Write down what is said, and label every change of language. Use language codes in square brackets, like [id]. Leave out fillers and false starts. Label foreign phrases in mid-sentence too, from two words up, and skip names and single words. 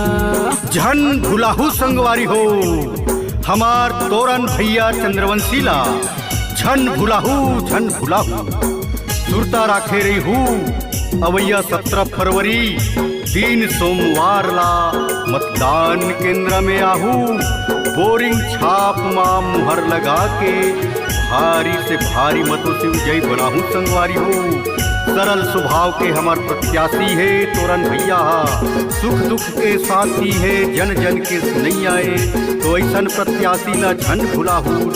[hne] झन भुलाहू संगवारी हो, हमार तोरन भैया चंद्रवंशी ला झन भुलाहू। सुरता राखे रही हूँ अवैया 17 फरवरी दिन सोमवार ला मतदान केंद्र में आहू। बोरिंग छाप मां मुहर लगा के भारी से भारी मतों से विजयी बनाहू संगवारी हो। सरल स्वभाव के हमार प्रत्याशी है तोरन भैया, सुख दुख के साथी है, जन जन के नहीं आए तो ऐसन प्रत्याशी ला झन भुलाहू।